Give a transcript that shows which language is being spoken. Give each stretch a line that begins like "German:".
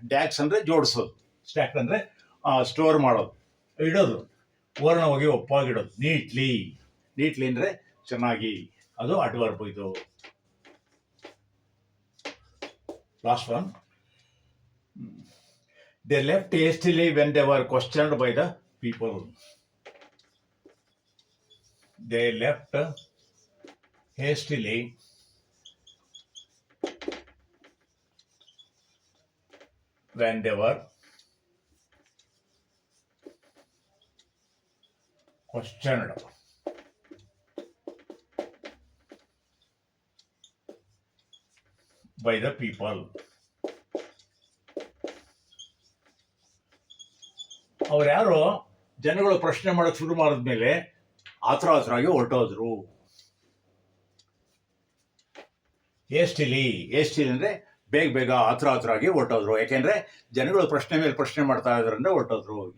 Kannada: Ducks ಅಂದ್ರೆ ಜೋಡಿಸೋದು, stacked ಅಂದ್ರೆ store ಮಾಡೋದು, ಇಡೋದು, ವರ್ಣವಾಗಿ ಒಪ್ಪಾಗಿ ಇಡೋದು. ನೀಟ್ಲಿ, ನೀಟ್ಲಿ ಅಂದ್ರೆ ಚೆನ್ನಾಗಿ, ಅದು ಅಡ್ವರ್ಬ್. ಇದು
English: Last one. They left hastily when they were questioned by the people. They left hastily when they were questioned by the people.
Kannada: ಅವ್ರು ಯಾರೋ ಜನಗಳು ಪ್ರಶ್ನೆ ಮಾಡಕ್ ಶುರು ಮಾಡಿದ್ಮೇಲೆ ಆತುರಾಗಿ ಹೊರಟೋದ್ರು. ಹೇಸ್ಟಿಲಿ ಅಂದ್ರೆ ಬೇಗ ಬೇಗ ಆತುರಾಗಿ ಹೊರಟೋದ್ರು. ಯಾಕೆಂದ್ರೆ ಜನಗಳು ಪ್ರಶ್ನೆ ಮೇಲೆ ಪ್ರಶ್ನೆ ಮಾಡ್ತಾ ಇದ್ರಿಂದ ಹೊರಟೋದ್ರು.